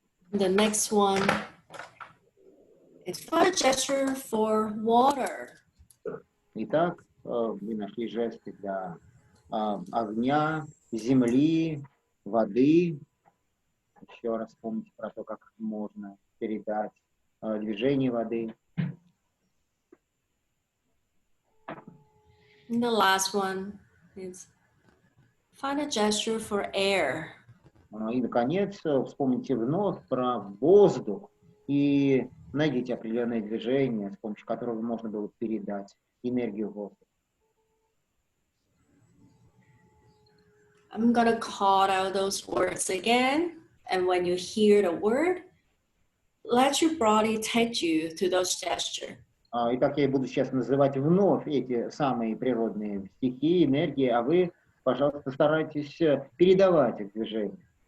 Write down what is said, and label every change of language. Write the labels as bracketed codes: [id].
[en] The next one is find a gesture for water. [ru] Итак, вы нашли жесты для огня, земли, воды. Еще раз помните про то, как можно передать движение воды. [en] And the last one is find a gesture for air. [ru] И, наконец, вспомните вновь про воздух и найдите определенное движение, с помощью которого можно было передать энергию воздуха. [en] I'm gonna call out those words again, and when you hear the word, let your body take you to those gestures. [ru] Итак, я буду сейчас называть вновь эти самые природные стихии, энергии, а вы, пожалуйста, старайтесь передавать их движение.